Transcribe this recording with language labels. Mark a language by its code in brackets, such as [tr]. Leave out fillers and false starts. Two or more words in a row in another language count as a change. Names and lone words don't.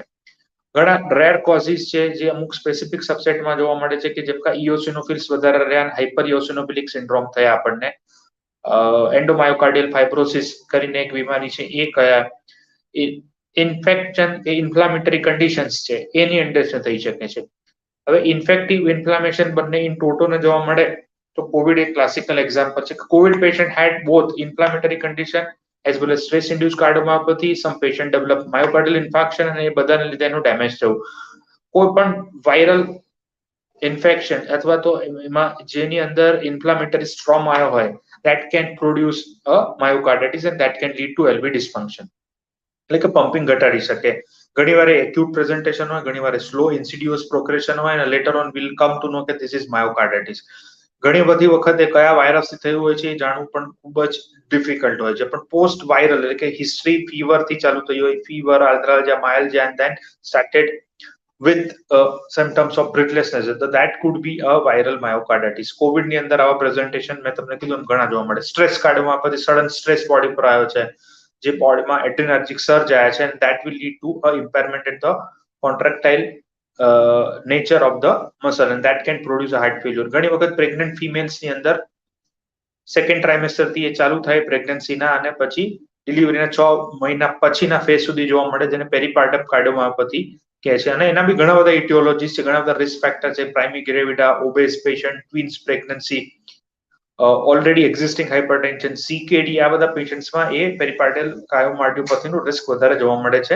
[gu] ઘણા [en] rare causes [gu] છે જે અમુક સ્પેસિફિક સબસેટમાં જોવા મળે છે કે જેમ કે ઇઓસિનોફિલ્સ વધારે રહ્યા, [en] hyper eosinophilic syndrome [gu] થયા આપણને, [en] endomyocardial fibrosis [gu] કરીને એક બીમારી છે એ કયા, ઇન્ફેક્શન કે [en] inflammatory conditions [gu] છે એની અંદર થઈ શકે છે. હવે [en] infective inflammation [gu] બંને ઇન ટોટોને જોવા મળે તો કોવિડ એક [en] classical example [gu] છે. [en] Covid patient had both inflammatory condition as well as stress induced cardiomyopathy. Some patient develop myocardial infarction [gu] અને એ બધાને લીધે એનું ડેમેજ થયું. કોઈ પણ [en] viral infection [gu] અથવા તો એમાં જેની અંદર [en] inflammatory storm [gu] આવ્યો હોય [en] that can produce a myocarditis and that can lead to LV dysfunction. [gu] એટલે કે પમ્પિંગ ઘટાડી શકે. ઘણીવાર [en] acute presentation [gu] હોય, ઘણીવાર [en] slow insidious progression [gu] હોય અને [en] later on will come to know [gu] કે [en] this is myocarditis. [gu] ઘણી બધી વખતે કયા વાયરસથી થયું હોય છે એ જાણવું પણ ખૂબ જ ડિફિકલ્ટ હોય છે. [en] પણ post viral [gu] એટલે કે [en] history fever [gu] થી ચાલુ થઈ હોય, [en] fever, arthralgia, myalgia and then started with symptoms of breathlessness, so that could be a viral myocarditis. [gu] કોવિડ ની અંદર આવા પ્રેઝન્ટેશન મેં તમને કીધું ઘણા જોવા મળે. [en] stress cardiomyopathy sudden stress body [gu] પર આવ્યો છે જે [en] બોડીમાં adrenergic surge [gu] આવ્યા છે [en] and that will lead to a impairment in the contractile nature of the muscle and that can produce a heart failure. [gu] ઘણી વખત [en] pregnant females [gu] ની અંદર [en] second trimester [gu] થી એ ચાલુ થાય પ્રેગ્નન્સીના અને પછી ડિલિવરીના 6 મહિના પછીના ફેઝ સુધી જોવા મળે જેને [en] peripartum cardiomyopathy [gu] કહે છે. અને એના બી ઘણા બધા ઇટિયોલોજીસ છે, ઘણા બધા [en] risk factor [gu] છે. [en] primary gravida, obese patient, twins pregnancy, already existing hypertension, CKD, [gu] આ બધા પેશન્ટ્સમાં એ પેરીપાર્ટલ કાર્ડિયોમાયોપેથીનું રિસ્ક વધારે જોવા મળે છે.